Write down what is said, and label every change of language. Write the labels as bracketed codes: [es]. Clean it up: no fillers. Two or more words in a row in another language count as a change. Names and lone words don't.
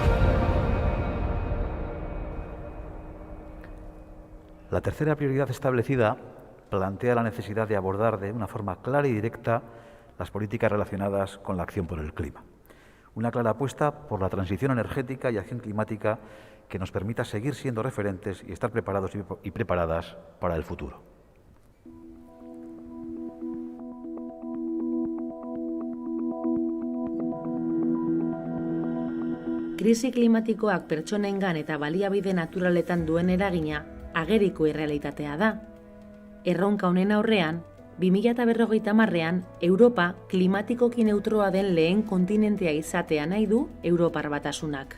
[es] La tercera prioridad establecida plantea la necesidad de abordar de una forma clara y directa las políticas relacionadas con la acción por el clima. Una clara apuesta por la transición energética y acción climática que nos permita seguir siendo referentes y estar preparados y preparadas para el futuro. [eu] Krisi klimatikoak pertsonengan eta baliabide naturaletan duen eragina ageriko errealitatea da. Erronka honen aurrean, 2050ean Europa klimatikoki neutroa den lehen kontinentea izatea nahi du Europar Batasunak.